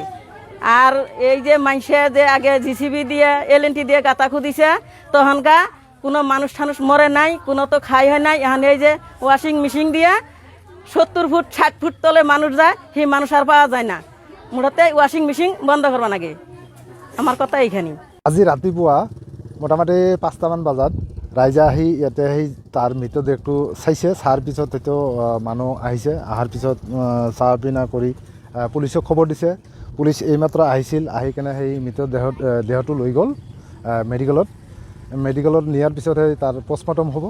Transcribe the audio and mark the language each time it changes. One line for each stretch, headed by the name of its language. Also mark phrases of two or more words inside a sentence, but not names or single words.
Bangla: আর এই যে মানুষে যে আগে জিসিবি দিয়ে এলএনটি দিয়ে গাঁথা খুদিছে, তখনকার কোনো মানুষ টানুষ মরে নাই, কোনো তো খাই হয় নাই। এখন এই যে
English: washing machine
Bangla: দিয়ে 70 ফুট 60 ফুট তলে মানুষ যায়, সেই মানুষ আর পাওয়া যায় না। মুঠতে
English: washing machine
Bangla: বন্ধ করবা লাগে, আমার কথা এইখানি।
Assamese: আজি ৰাতিপুৱা মোটামুটি 5টামান বজাত ৰাইজে আহি ইয়াতে আহি তাৰ মৃতদেহটো চাইছে। চাৰ পিছত হয়তো মানুহ আহিছে, অহাৰ পিছত চাহ পিনা কৰি পুলিচক খবৰ দিছে। পুলিচ এইমাত্ৰ আহিছিল, আহি কেনে সেই দেহটো লৈ গ'ল মেডিকেলত নিয়াৰ পিছতহে তাৰ পষ্টমৰ্টম হ'ব।